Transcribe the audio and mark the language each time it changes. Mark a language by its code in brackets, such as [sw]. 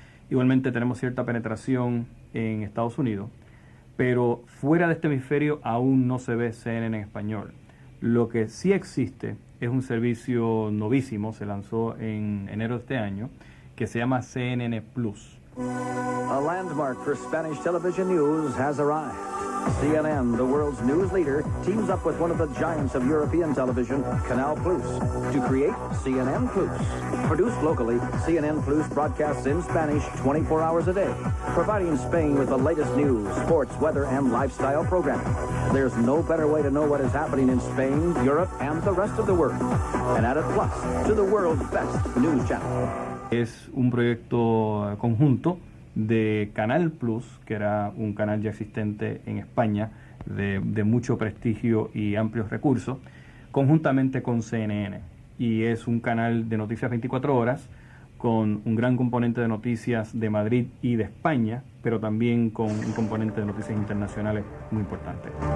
[es] Igualmente tenemos cierta penetración en Estados Unidos, pero fuera de este hemisferio aún no se ve CNN en español. Lo que sí existe es un servicio novísimo, se lanzó en enero de este año, que se llama CNN Plus. [en] A landmark for Spanish television news has arrived. CNN, the world's news leader, teams up with one of the giants of European television, Canal Plus, to create CNN Plus. Produced locally, CNN Plus broadcasts in Spanish 24 hours a day, providing Spain with the latest news, sports, weather, and lifestyle programming. There's no better way to know what is happening in Spain, Europe, and the rest of the world. And add a plus to the world's best news channel. [es] Es un proyecto conjunto de Canal Plus, que era un canal ya existente en España de mucho prestigio y amplios recursos, conjuntamente con CNN. Y es un canal de noticias 24 horas con un gran componente de noticias de Madrid y de España, pero también con un componente de noticias internacionales muy importante.